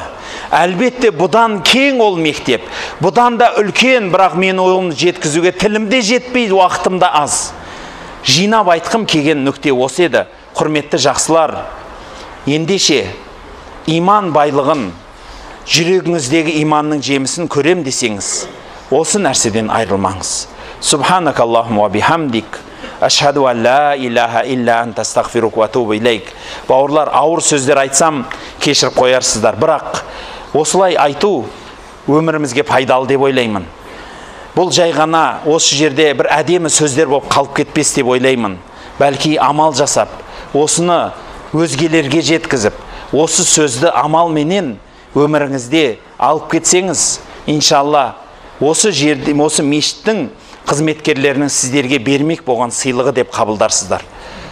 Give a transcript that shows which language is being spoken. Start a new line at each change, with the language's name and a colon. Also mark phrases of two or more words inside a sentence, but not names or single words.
Kazakh: Әлбетте бұдан кең ол мектеп. Бұдан да үлкен, бірақ мен оны жеткізуге тілімде жетпейді, уақытымда аз. Жинап айтқым келген нүкте осы еді. Құрметті жақсылар, ендеше иман байлығын, жүрегіңіздегі иманның жемісін көрем десеңіз, осы нәрседен айрылмаңыз.
Arabic: سبحانك اللهم وبحمدك أشهد أن لا إله إلا أنت أستغفرك وأتوب إليك.
Kazakh: Бауырлар, ауыр сөздер айтсам кешіріп қоярсыздар, бірақ осылай айту өмірімізге пайдалы деп ойлаймын. Бұл жай ғана осы жерде бір әдемі сөздер болып қалып кетпес деп ойлаймын. Бәлки амал жасап, осыны өзгелерге жеткізіп, осы сөзді амалменен өміріңізде алып кетсеңіз, иншалла, осы жерде, осы мешіттің қызметкерлерінің сіздерге бермек болған сыйлығы деп қабылдарсыздар.